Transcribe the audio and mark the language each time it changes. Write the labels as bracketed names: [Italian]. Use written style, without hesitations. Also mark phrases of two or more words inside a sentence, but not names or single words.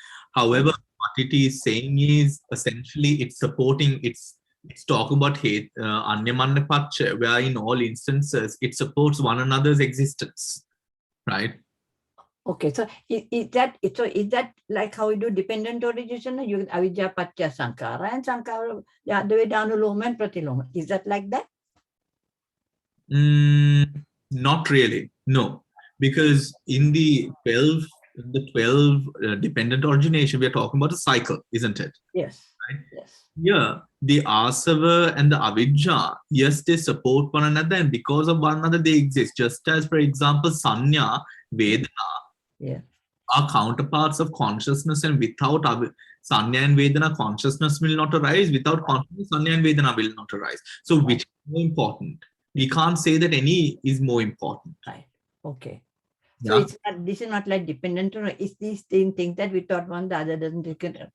[English] However, what it is saying is essentially it's supporting, it's talking about [Pali] anyamanna pacha, [English] where in all instances it supports one another's existence, right? Okay, so is that like how we do dependent origination? You [Pali] avidya patya sankara [English] and sankara the other way down anuloma and pratiloma. Is that like that? Not really, no, because in the 12 dependent origination, we are talking about a cycle, isn't it? Yes. Right? Yes. Yeah, the asava and the avidya, yes, they support one another, and because of one another, they exist. Just as, for example, [Pali] sanya, vedana, [English] are counterparts of consciousness, and without sanya and vedana, consciousness will not arise. Without consciousness, sanya and vedana will not arise. So, which is more important? We can't say that any is more important. Right. Okay. Yeah. So this is not like dependent on it's these things that we thought one, the other doesn't take it.